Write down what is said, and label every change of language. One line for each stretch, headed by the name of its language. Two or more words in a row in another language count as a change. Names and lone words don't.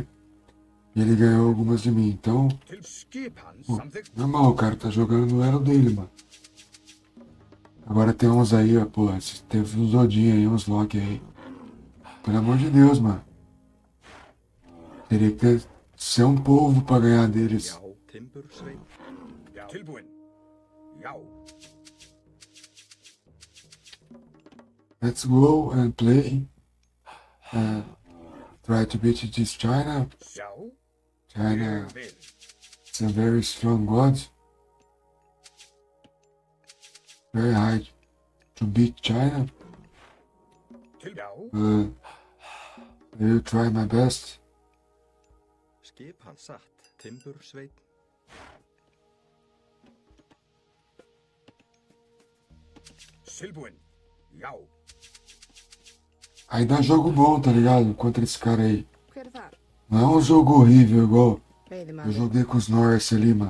Portuguese: E ele ganhou algumas de mim, então... Pô, normal, o cara tá jogando no elo dele, mano. Agora tem uns aí, ó, pô, teve uns Odin aí, uns Loki aí. Pelo amor de Deus, mano. Teria que ser um povo pra ganhar deles.
English: Let's go and play. Try to beat this China. China, it's a very strong god. Very hard to beat China. I will try my best.
Icelandic: Skip hann satt, Timbursveit.
Portuguese: Aí dá jogo bom, tá ligado? Contra esse cara aí. Não é um jogo horrível igual eu joguei com os Norse ali, mano.